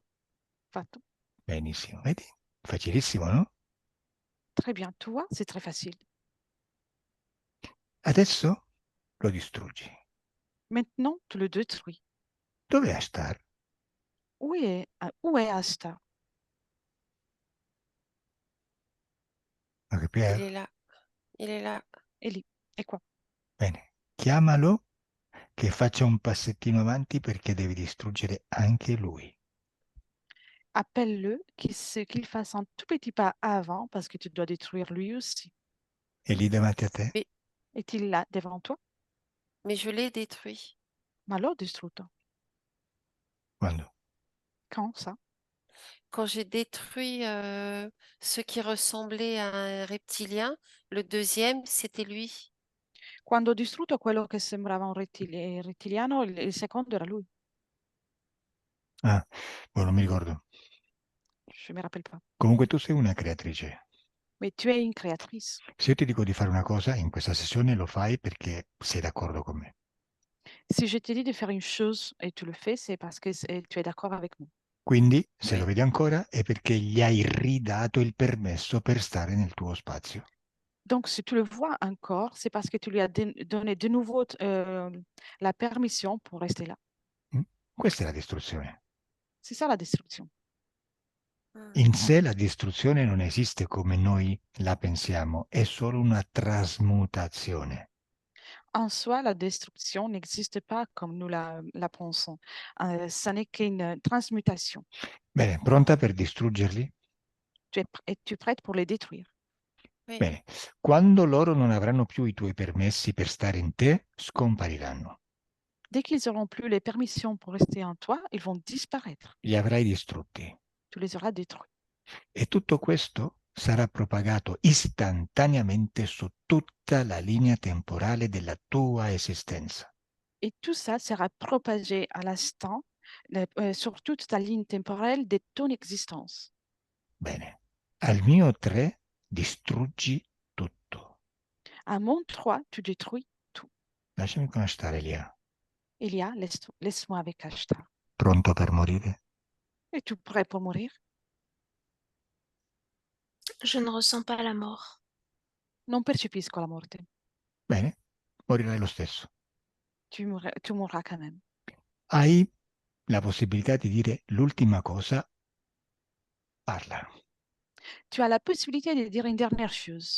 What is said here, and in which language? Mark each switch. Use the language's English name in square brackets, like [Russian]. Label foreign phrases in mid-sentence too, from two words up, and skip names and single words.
[Italian] Fatto. Benissimo, vedi? Facilissimo, no? [French] Très bien, toi, c'est très facile. [Italian] Adesso lo distruggi. [French] Maintenant, tu le détruis. [Italian] Dove è Ashtar? [French] Où est Asta? [Italian] Ma che [French] Il Pier? est là. Il est là. [Italian] È lì. È qua. Bene, chiamalo che faccia un passettino avanti perché devi distruggere anche lui. [French] Appelle-le, qu'il fasse un tout petit pas avant parce que tu dois détruire lui aussi. [Italian] È lì davanti a te? [French] Est-il là devant toi? Mais je l'ai détruit. [Italian] Ma l'ho distrutto. Quando? [French] Quand ça? Quand j'ai détruit ce qui ressemblait à un reptilien, le deuxième, c'était lui. [Italian] Quando ho distrutto quello che sembrava un rettiliano, il secondo era lui. Ah, non mi ricordo. [French] Je me rappelle pas. [Italian] Comunque tu sei una creatrice. [French] Mais tu es une créatrice. [Italian] Se io ti dico di fare una cosa in questa sessione lo fai perché sei d'accordo con me. [French] Si je te dis de faire une chose et tu le fais, c'est parce que tu es d'accord avec moi. [Italian] Quindi, se lo vedi ancora, è perché gli hai ridato il permesso per stare nel tuo spazio. [French] Donc, si tu le vois encore, c'est parce que tu lui as donné de nouveau la permission pour rester là. Mm? [Italian] Questa è la distruzione. [French] C'est ça la destruction. [Italian] In sé la distruzione non esiste come noi la pensiamo, è solo una trasmutazione. [French] En soi, la destruction n'existe pas comme nous la pensons. Ça n'est qu'une transmutation. [Italian] Bene, pronta per distruggerli? [French] Tu es prête pour les détruire. Oui. [Italian] Bene, quando loro non avranno più i tuoi permessi per stare in te, scompariranno. [French] Dès qu'ils n'auront plus les permissions pour rester en toi, ils vont disparaître. [Italian] Li avrai distrutti. [French] Tu les auras détruits. [Italian] E tutto questo sarà propagato istantaneamente su tutta la linea temporale della tua esistenza. [French] Et tout ça sera propagé à l'instant sur toute ta ligne temporelle de ton existence. [Italian] Bene, al mio 3 distruggi tutto. [French] À mon 3, tu détruis tout. [Italian] Lasciami con Ashtar, Elia. [French] Elia, laisse-moi avec Ashtar. [Italian] Pronto per morire? [French] Es-tu prêt pour mourir? Je ne ressens pas la mort. [Italian] Non percepisco la morte. Bene, morirai lo stesso. [French] Tu mourras quand même. [Italian] Hai la possibilità di dire l'ultima cosa, parla. [French] Tu as la possibilité de dire une dernière chose.